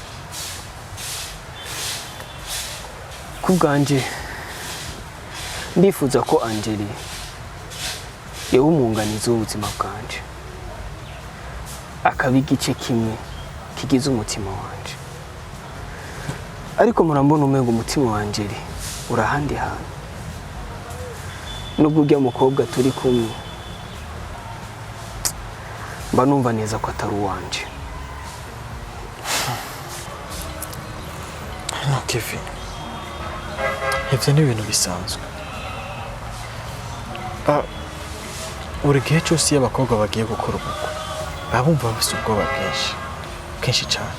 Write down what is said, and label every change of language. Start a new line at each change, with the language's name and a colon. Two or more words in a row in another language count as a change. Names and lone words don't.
Rundi: Ku bwanje ndifuza ko Angeli yewe umunganizi w'ubuzima bwanje akaba igice kimwe kigize umutima wanje. Ariko murambona umengo umutima wa Angeli urahandi hantu. Nubwo ujya mukobwa turi kumwe mba numva neza ko atari uwanje. No Kevin. Ivyo ni ibintu bisanzwe. Buri gihe cyose iyo abakobwa bagiye gukora ubukwe babumva bafise ubwoba kenshi cyane.